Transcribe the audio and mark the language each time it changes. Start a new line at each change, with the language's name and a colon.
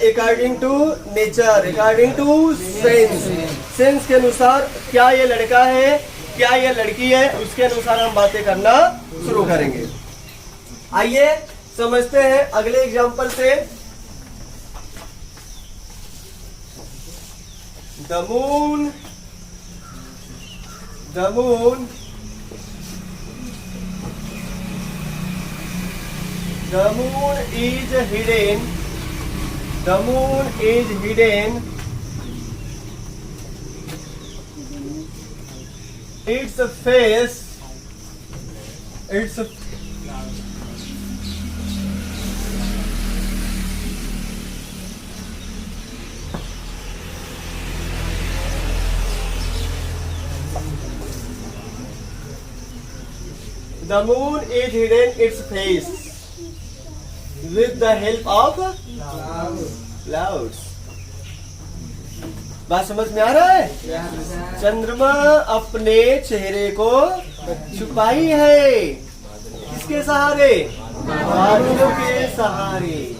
English: According to nature, according to sense.
Hindi: Sense के अनुसार क्या ये लड़का है, क्या ये लड़की है, उसके अनुसार हम बातें करना शुरू करेंगे। आइए समझते हैं अगले एग्जांपल से।
English: The moon, the moon, the moon is hidden, the moon is hidden its face, its the moon is hidden its face with the help of clouds.
Hindi: बात समझ में आ रहा है? चंद्रमा अपने चेहरे को छुपाई है किसके सहारे? बादलों के सहारे।